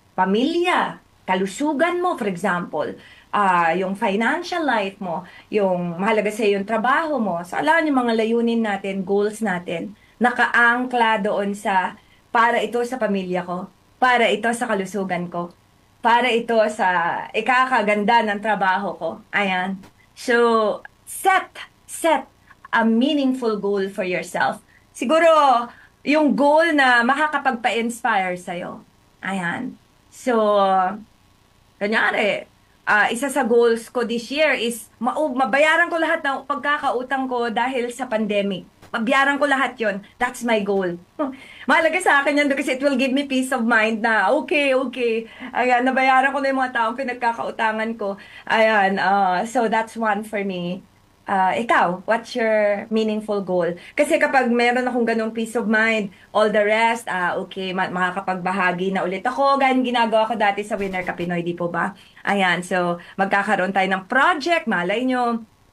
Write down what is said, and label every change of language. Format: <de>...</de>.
<tl>Pamilya, kalusugan mo, for example, yung financial life mo, yung mahalaga sa'yo yung trabaho mo. So, alam yung mga layunin natin, goals natin, naka-angkla doon sa, para ito sa pamilya ko, para ito sa kalusugan ko, para ito sa ikakaganda ng trabaho ko. Ayan.</tl> <en>So, set a meaningful goal for yourself.</en> <tl>Siguro, yung goal na makakapagpa-inspire sa'yo. Ayan. So, kanyari, isa sa goals ko this year is mabayaran ko lahat ng pagkakautang ko dahil sa pandemic. Mabayaran ko lahat yon.</tl> <en>That's my goal.</en> <tl>Mahalaga sa akin yan kasi</tl> <en>it will give me peace of mind</en> <tl>na okay. Ayan, nabayaran ko na yung mga taong pinagkakautangan ko.</tl> <en>Ayan, so that's one for me. Ikaw, what's your meaningful goal?</en> <tl>Kasi kapag meron akong ganong peace of mind,</tl> <en>all the rest, okay,</en> <tl>makakapagbahagi na ulit ako. Ganyan ginagawa ko dati sa Winner Ka Pinoy, di po ba? Ayan, so magkakaroon tayo ng project, malay nyo.</tl>